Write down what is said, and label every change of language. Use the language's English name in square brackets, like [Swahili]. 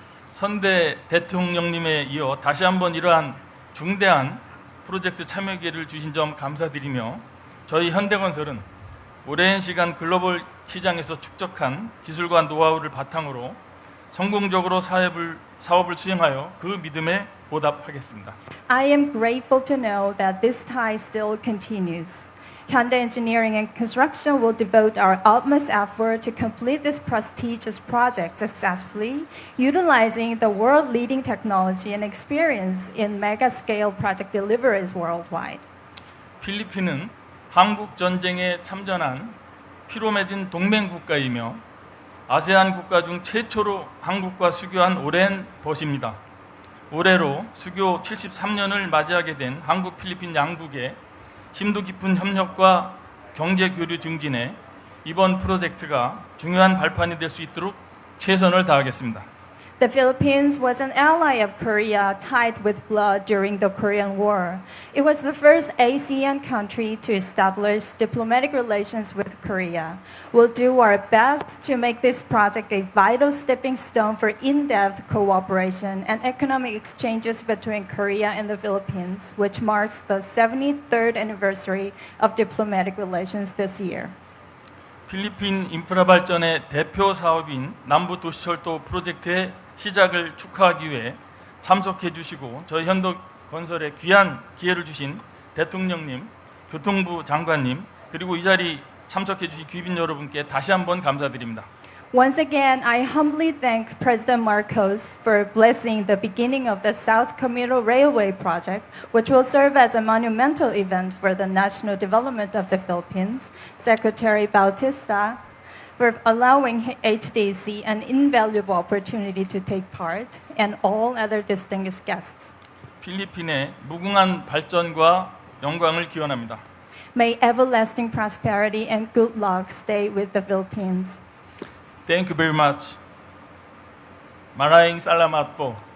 [Korean] 선대 대통령님에 이어 다시 한번 이러한 중대한 프로젝트 참여 기회를 주신 점 감사드리며 저희 현대건설은 오랜 시간 글로벌 시장에서 축적한 기술과 노하우를 바탕으로 성공적으로 사업을 수행하여 그 믿음에 보답하겠습니다. [English] I am grateful to know that this tie still continues. Hyundai Engineering and Construction will devote our utmost effort to complete this prestigious project successfully, utilizing the world-leading technology and experience in mega-scale project deliveries worldwide. [Korean] 필리핀은 한국 전쟁에 참전한 피로 맺은 동맹 국가이며 아세안 국가 중 최초로 한국과 수교한 오랜 벗입니다. 올해로 수교 73년을 맞이하게 된 한국 필리핀 양국의 심도 깊은 협력과 경제 교류 증진에 이번 프로젝트가 중요한 발판이 될 수 있도록 최선을 다하겠습니다. [English] The Philippines was an ally of Korea tied with blood during the Korean War. It was the first ASEAN country to establish diplomatic relations with Korea. We'll do our best to make this project a vital stepping stone for in-depth cooperation and economic exchanges between Korea and the Philippines, which marks the 73rd anniversary of diplomatic relations this year. [Korean] 필리핀 인프라 발전의 대표 사업인 남부 도시철도 프로젝트의 시작을 축하하기 위해 참석해 주시고 저희 현도건설에 귀한 기회를 주신 대통령님, 교통부 장관님, 그리고 이 자리 참석해 주신 귀빈 여러분께 다시 한번 감사드립니다. [English] Once again, I humbly thank President Marcos for blessing the beginning of the South Commuter Railway project, which will serve as a monumental event for the national development of the Philippines, Secretary Bautista for allowing HDC an invaluable opportunity to take part, and all other distinguished guests. [Korean] 필리핀의 무궁한 발전과 영광을 기원합니다. [English] May everlasting prosperity and good luck stay with the Philippines. Thank you very much. [Filipino] Maraming salamat po.